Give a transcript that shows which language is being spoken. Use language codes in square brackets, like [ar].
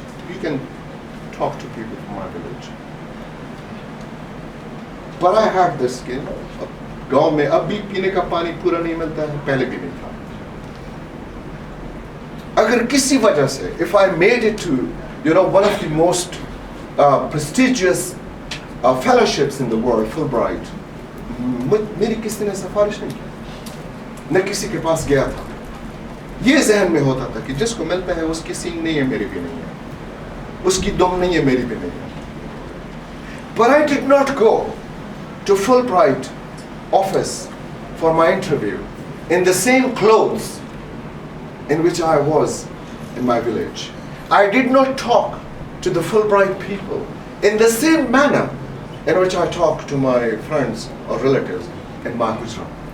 [en] You can talk to people from my village. But I had this skill. [ur] گاؤں میں اب بھی پینے کا پانی پورا نہیں ملتا ہے, پہلے بھی نہیں تھا. اگر کسی وجہ سے [en] if I made it to one of the most prestigious fellowships in the world, Fulbright, [ur] میری کسی نے سفارش نہیں کی, نہ کسی کے پاس گیا تھا. یہ ذہن میں ہوتا تھا کہ جس کو ملتا ہے اس کی سینگ نہیں ہے, میری بھی نہیں ہے, اس کی دم نہیں ہے, میری بھی نہیں ہے. [en] But I did not go to Fulbright office for my interview in the same clothes in which I was in my village. I did not talk to the Fulbright people in the same manner in which I talk to my friends or relatives in my Gujarat.